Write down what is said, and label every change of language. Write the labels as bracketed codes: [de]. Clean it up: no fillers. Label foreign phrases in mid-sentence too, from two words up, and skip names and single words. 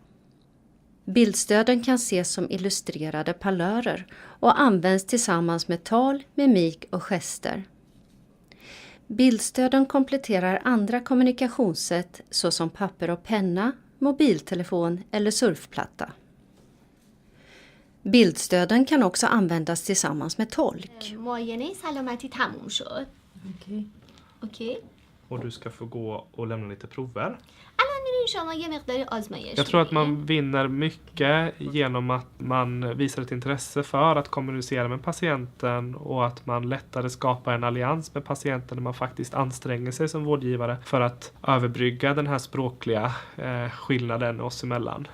[sv] Bildstöden kan ses som illustrerade palörer och används tillsammans med tal, mimik och gester. Bildstöden kompletterar andra kommunikationssätt såsom papper och penna, mobiltelefon eller surfplatta. Bildstöden kan också användas tillsammans med tolk. [fa] معاینه سلامتی تموم شد. [sv] Okej. Och du ska få gå och lämna lite prover. [fa] الان میرین شما یه مقداری آزمایش [sv] Jag tror att [fa] می‌کنین. [sv] man vinner mycket genom att man visar ett intresse för att kommunicera med patienten och att man lättare skapar en allians med patienten när man faktiskt anstränger sig som vårdgivare för att överbrygga den här språkliga skillnaden oss emellan.